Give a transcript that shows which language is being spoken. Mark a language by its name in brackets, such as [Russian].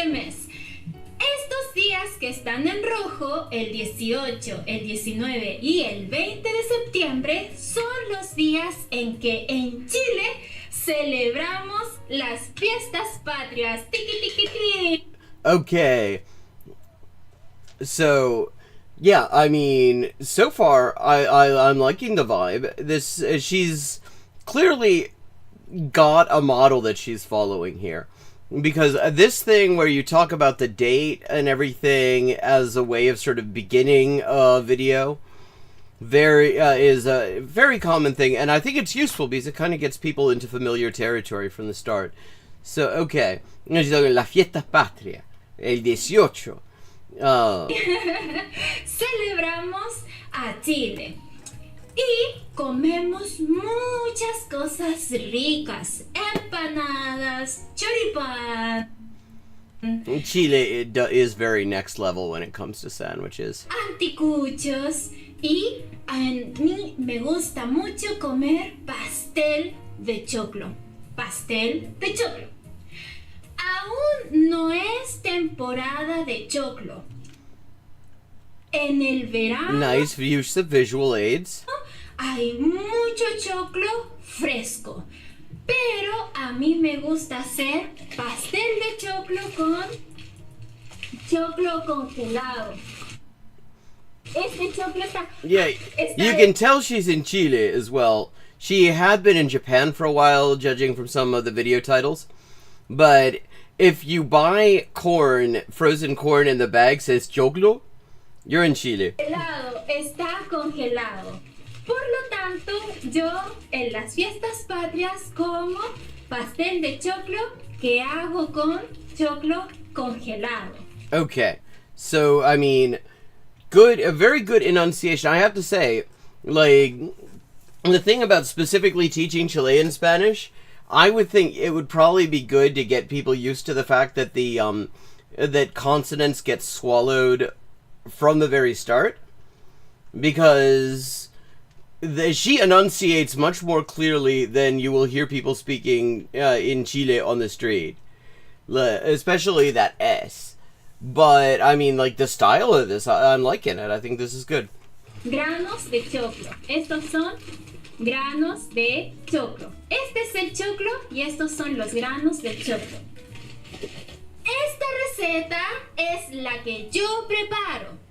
[Spanish] Estos días que están en rojo, el 18, el 19 y el 20 de septiembre, son los días en que en Chile celebramos las fiestas patrias. Tiki, tiki, tiki. [English] Okay. So, yeah, I mean, so far, I'm liking the vibe. This, she's clearly got a model that she's following here. Because this thing where you talk about the date and everything as a way of sort of beginning a video is a very common thing, and I think it's useful because it kind of gets people into familiar territory from the start. So, okay. She's talking La Fiesta Patria, [Spanish] el 18. Celebramos a Chile. Y comemos muchas cosas ricas. Empanadas, choripán. [English] Chile is very next level when it comes to sandwiches. [Spanish] Anticuchos. Y a mí me gusta mucho comer pastel de choclo. Pastel de choclo. Aún no es temporada de choclo. En el verano. [English] Nice use of visual aids. [Spanish] Hay mucho choclo fresco, pero a mí me gusta hacer pastel de choclo con choclo congelado. Este choclo está... [English] Yeah, you can tell she's in Chile as well. She had been in Japan for a while, judging from some of the video titles. But if you buy corn, frozen corn, and the bag says choclo, you're in Chile. [Spanish] Congelado, está congelado. Por lo tanto, yo en las fiestas patrias como pastel de choclo que hago con choclo congelado. [English] Okay, so, I mean, a very good enunciation. I have to say, like, the thing about specifically teaching Chilean Spanish, I would think it would probably be good to get people used to the fact that that consonants get swallowed from the very start, because she enunciates much more clearly than you will hear people speaking in Chile on the street, especially that S. But, I mean, like, the style of this, I'm liking it. I think this is good. [Spanish] Granos de choclo. Estos son granos de choclo. Este es el choclo y estos son los granos del choclo. Esta receta es la que yo preparo.